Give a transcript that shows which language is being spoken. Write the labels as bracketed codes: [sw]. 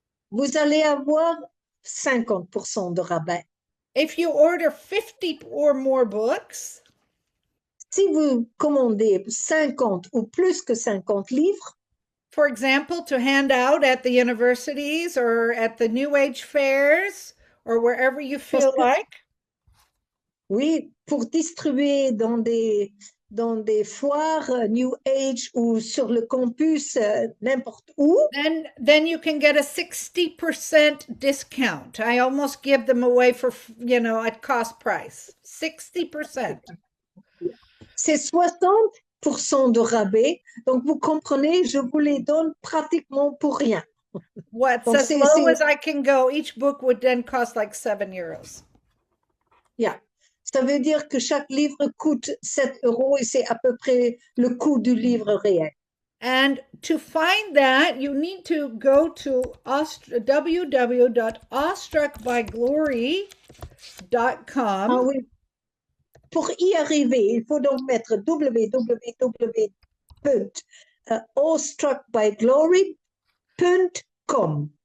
[fr] Vous allez avoir 50% de rabais. [en] If you order 50 or more books, [fr] si vous commandez 50 ou plus que 50 livres, [en] for example, to hand out at the universities or at the New Age fairs or wherever you feel like. [fr] Oui, pour distribuer dans des foires New Age ou sur le campus, n'importe où. [en] Then you can get a 60% discount. I almost give them away for, at cost price. 60%. [fr] C'est 60% de rabais. Donc, vous comprenez, je vous les donne pratiquement pour rien. [en] What's as low as I can go. Each book would then cost like €7. Yeah. [fr] Ça veut dire que chaque livre coûte 7 € et c'est à peu près le coût du livre réel. [en] And to find that, you need to go to www.awestruckbyglory.com. [fr] Ah oui. Pour y arriver, il faut donc mettre www.awestruckbyglory.com.